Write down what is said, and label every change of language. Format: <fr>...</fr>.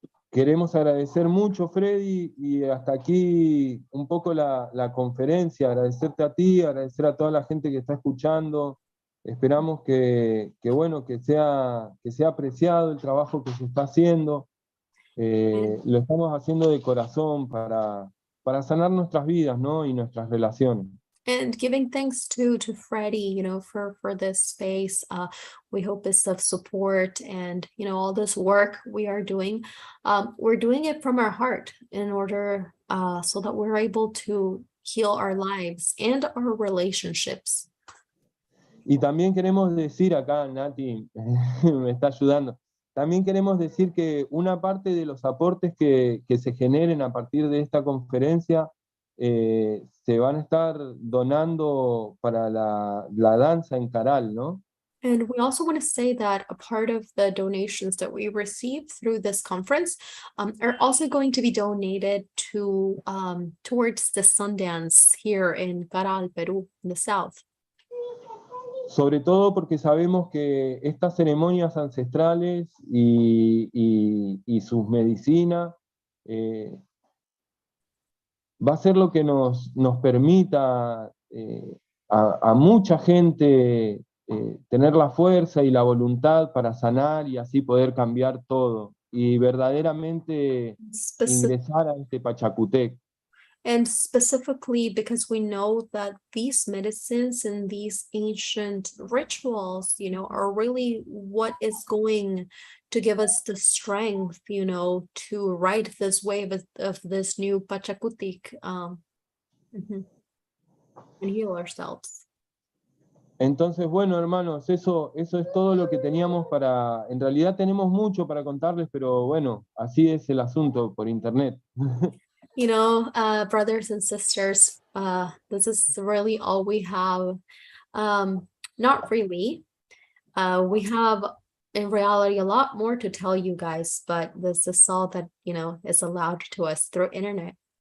<es>Queremos agradecer mucho, Freddy, y hasta aquí un poco la conferencia, agradecerte a ti, agradecer a toda la gente que está escuchando. Esperamos que sea apreciado el trabajo que se está haciendo. Lo estamos haciendo de corazón para sanar nuestras vidas, ¿no? Y nuestras relaciones.</es> <en>And giving thanks to Freddie, for this space. We hope it's of support, and all this work we are doing. We're doing it from our heart in order so that we're able to heal our lives and our relationships.</en> <es>Y también queremos decir acá, Nati me está ayudando, también queremos decir que una parte de los aportes que se generen a partir de esta conferencia se van a estar donando para la danza en Caral, ¿no?</es> <en>And we also want to say that a part of the donations that we receive through this conference are also going to be donated to towards the Sundance here in Caral, Peru, in the south.</en> <es>Sobre todo porque sabemos que estas ceremonias ancestrales y sus medicinas va a ser lo que nos permita a mucha gente tener la fuerza y la voluntad para sanar y así poder cambiar todo y verdaderamente ingresar a este Pachacutec.</es> <en>And specifically because we know that these medicines and these ancient rituals, are really what is going to give us the strength, to ride this wave of this new Pachacutic and heal ourselves.</en> <es>Entonces, bueno, hermanos, eso es todo lo que teníamos en realidad tenemos mucho para contarles, pero bueno, así es el asunto por internet.</es> <en>Brothers and sisters, this is really all we have. Not really. We have, in reality, a lot more to tell you guys, but this is all that, is allowed to us through internet.</en>